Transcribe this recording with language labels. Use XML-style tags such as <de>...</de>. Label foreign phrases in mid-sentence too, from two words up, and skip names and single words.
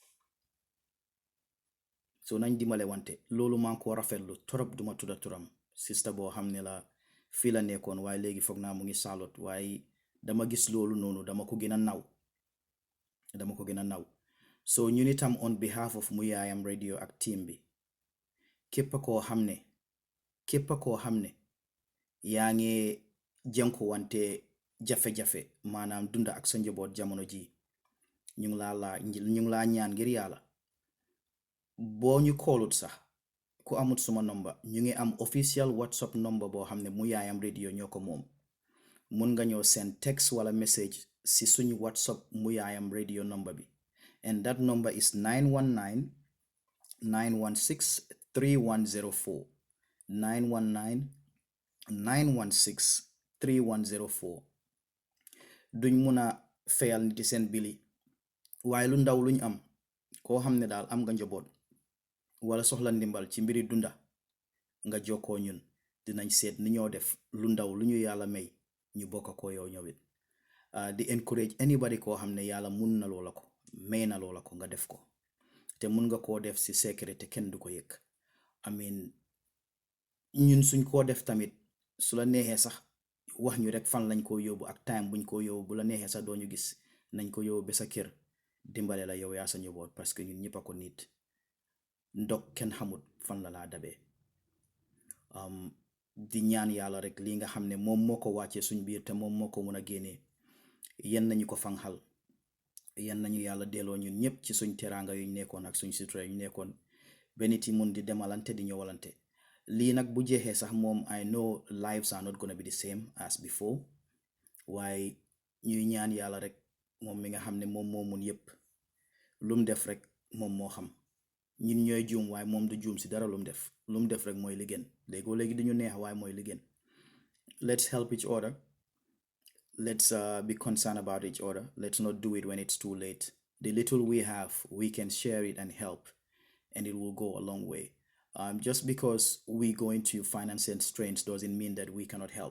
<wo>so nañ dimbale wante. loolu maa ngi ko rafetlu torop, duma tudda turam, sista boo xam ne la fii la nekkoon waaye léegi foog naa mu ngi Charlotte, waaye dama gis loolu noonu dama ko gën a naw. so ñun itam</wo> <en>on behalf of</en> <wo>Muyaayam Radio ak team bi, képp koo xam ne yaa ngi jënku wante jafe-jafe, maanaam dunda ak sa njaboot jamono ji, ñu ngi laa ñaan ngir yàlla, boo ñu koolut sax ku amut suma number, ñu ngi am</wo> <en>official WhatsApp number</en> <wo>boo xam ne Muyaayam Radio ñoo ko moom. mun nga ñoo</wo> <en>send text</en> <wo>wala message si suñu WhatsApp mu yaayam radio number bi,</wo> <en>and that number is 919 916 3104.</en> <wo>919 916 3104. duñ mun a fayal nit seen bili, waaye lu ndaw luñ am, koo xam ne daal am nga njaboot wala soxla ndimbal ci mbiri dunda, nga jokkoo ñun, dinañ seet ni ñoo def lu ndaw lu ñu yàlla may ñu bokk ko yow ñëwit. di</wo> <en>encourage anybody</en> <wo>koo xam ne yàlla mun na loola ko, may na loola ko, nga def ko, te mun nga koo def si sécurité, kenn du ko yëg. amin ñun suñ koo def tamit, su la neexee sax wax ñu rek fan lañ ko yóbbu ak time buñ ko yóbbu, bu la neexee sax doo ñu gis, nañ ko yóbbu ba sa kër dimbale la yow yaa sa njaboot,</wo> <fr>parce que</fr> <wo>ñun ñëpp a ko nit. ndog kenn xamut fan la laa dabee. di ñaan yàlla rek li nga xam ne moom moo ko wàccee suñ biir te moom moo ko mun a génnee, yan nañu ko fanxal, yan nañu yàlla delloo ñun ñëpp ci suñ teraanga yuñ nekkoon ak suñ sutura yuñ nekkoon, ba nit yi mun di demalante di ñëwalante. lii nag bu jeexee sax moom</wo> <en>I know lives are not gonna be the same as before,</en> <wo>waaye ñuy ñaan yàlla rek moom mi nga xam ne moom moo mun yëpp, lum def rek moom moo xam. ñun ñooy juum waaye moom du juum si dara lum def rek mooy li gën. léegoo léegi duñu neex waaye mooy li gën.</wo> <en>Let's help each other. Let's be concerned about each other. Let's not do it when it's too late. The little we have, we can share it and help, and it will go a long way. Just because we go into financial strains doesn't mean that we cannot help.</en>